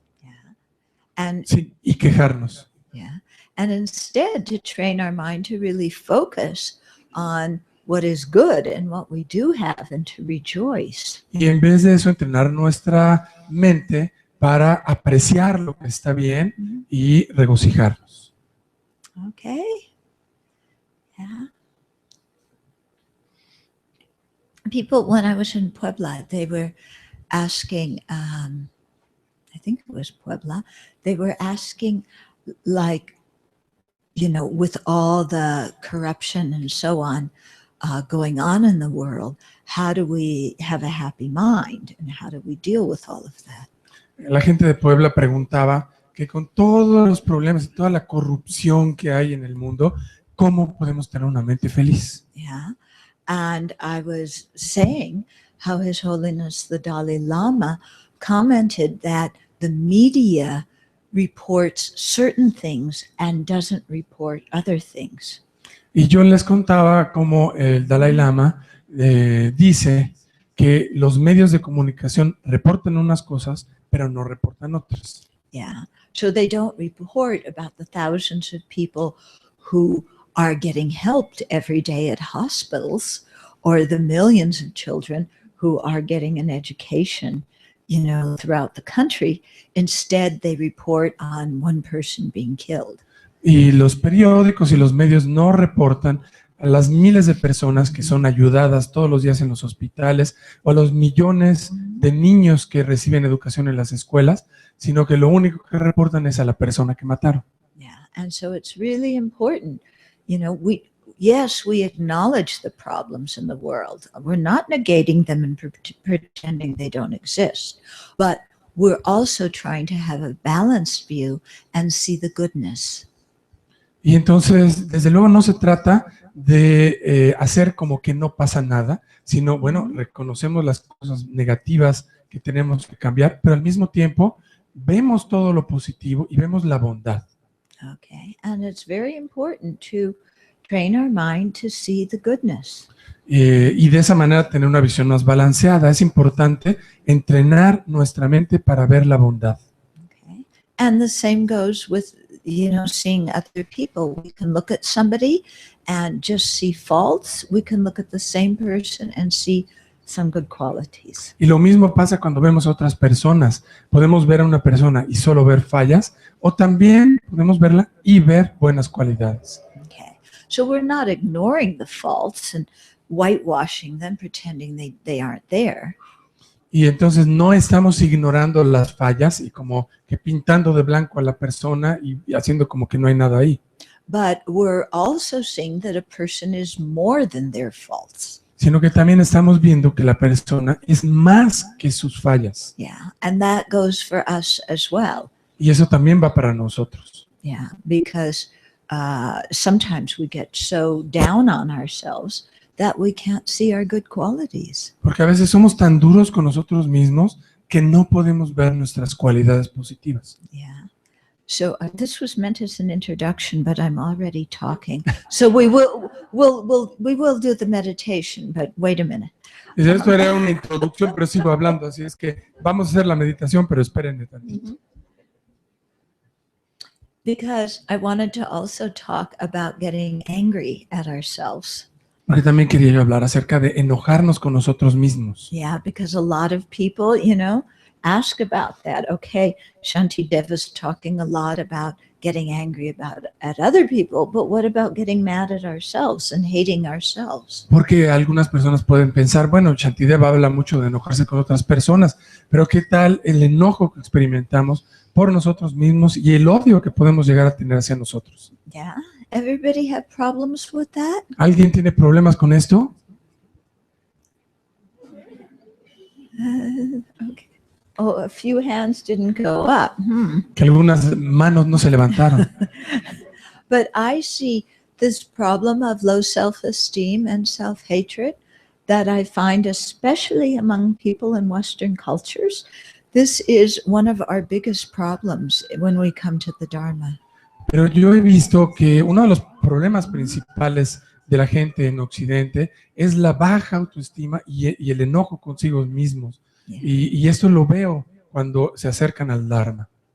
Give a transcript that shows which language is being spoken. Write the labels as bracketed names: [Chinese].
[English] Yeah. And [Spanish] Sí, y quejarnos. [English] yeah. And instead to train our mind to really focus on what is good and what we do have and to rejoice. [Spanish] Y en vez de eso, entrenar nuestra mente para apreciar lo que está bien y regocijarnos. [English] Okay. Yeah. People, when I was in Puebla, they were asking, I think it was Puebla, they were asking, like, with all the corruption and so on going on in the world, how do we have a happy mind and how do we deal with all of that? [Spanish] La gente de Puebla preguntaba que con todos los problemas y toda la corrupción que hay en el mundo, ¿cómo podemos tener una mente feliz? [English] Yeah. And I was saying how His Holiness the Dalai Lama commented that the media reports certain things and doesn't report other things. [Spanish] Y yo les contaba cómo el Dalai Lama dice que los medios de comunicación reportan unas cosas, pero no reportan otras. [English] Yeah. So they don't report about the thousands of people who are getting helped every day at hospitals or the millions of children who are getting an education, throughout the country. Instead, they report on one person being killed. [Spanish] Y los periódicos y los medios no reportan a las miles de personas que son ayudadas todos los días en los hospitales o a los millones de niños que reciben educación en las escuelas, sino que lo único que reportan es a la persona que mataron. [English] Yeah, and so it's really important, we acknowledge the problems in the world. We're not negating them and pretending they don't exist, but we're also trying to have a balanced view and see the goodness. [Spanish] Y entonces, desde luego no se trata de hacer como que no pasa nada, sino, bueno, reconocemos las cosas negativas que tenemos que cambiar, pero al mismo tiempo vemos todo lo positivo y vemos la bondad. [English] Okay, and it's very important to train our mind to see the goodness. [Spanish] y de esa manera tener una visión más balanceada. Es importante entrenar nuestra mente para ver la bondad. [English] Okay. And the same goes with, seeing other people. We can look at somebody and just see faults. We can look at the same person and see some good qualities. [Spanish] Y lo mismo pasa cuando vemos a otras personas. Podemos ver a una persona y solo ver fallas, o también podemos verla y ver buenas cualidades. [English] Okay. So we're not ignoring the faults and whitewashing them, pretending they aren't there. [Spanish] Y entonces no estamos ignorando las fallas y como que pintando de blanco a la persona y haciendo como que no hay nada ahí, [English] But we're also seeing that a person is more than their faults. [Spanish] sino que también estamos viendo que la persona es más que sus fallas. [English] Yeah. And that goes for us as well. [Spanish] Y eso también va para nosotros. [English] Yeah. Because sometimes we get so down on ourselves that we can't see our good qualities. [Spanish] Porque a veces somos tan duros con nosotros mismos que no podemos ver nuestras cualidades positivas. [English] Yeah. So this was meant as an introduction, but I'm already talking. So we will do the meditation, but wait a minute. [Spanish] Y esto era una introducción, pero sigo hablando, así es que vamos a hacer la meditación, pero espérenme tantito. [English] Because I wanted to also talk about getting angry at ourselves. [Spanish] Porque también quería yo hablar acerca de enojarnos con nosotros mismos. [English] Yeah, because a lot of people, ask about that. Okay, Shanti Dev is talking a lot about getting angry at other people, but what about getting mad at ourselves and hating ourselves? [Spanish] Porque algunas personas pueden pensar, bueno, Shantideva habla mucho de enojarse con otras personas, pero ¿qué tal el enojo que experimentamos por nosotros mismos y el odio que podemos llegar a tener hacia nosotros? [English] Yeah, everybody have problems with that? [Spanish] ¿Alguien tiene problemas con esto? [English] Okay. Oh, a few hands didn't go up. [Spanish] Que algunas manos no se levantaron. [English] But I see this problem of low self-esteem and self-hatred that I find especially among people in Western cultures. This is one of our biggest problems when we come to the Dharma. [Spanish] Pero yo he visto que uno de los problemas principales de la gente en Occidente es la baja autoestima y el enojo consigo mismos. [English] Yeah. [Spanish] Y esto lo veo cuando se acercan al Dharma.